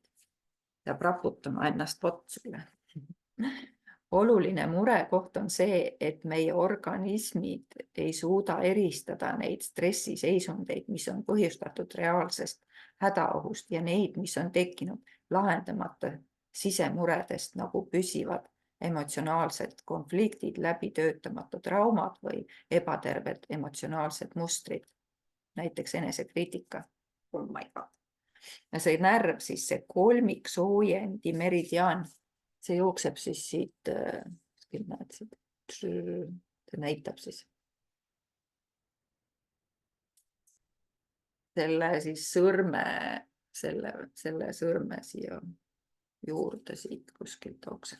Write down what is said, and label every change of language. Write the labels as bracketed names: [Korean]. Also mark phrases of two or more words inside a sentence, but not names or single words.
[Estonian] Peab raputama ennast potsule. Oluline murekoht on see, et meie organismid ei suuda eristada neid stressiseisundeid, mis on põhjustatud reaalsest hädaohust ja neid, mis on tekkinud lahendamata sisemuredest, nagu püsivad emotsionaalsed konfliktid, läbitöötamata traumad või ebaterved emotsionaalsed mustrid, näiteks enesekriitika. [English] Oh my god. [Estonian] Ja see närv, siis see kolmiksoojendi meridiaan, see jookseb siis siit, see näitab siis selle siis sõrme, selle sõrme siia juurde siit kuskilt jookseb.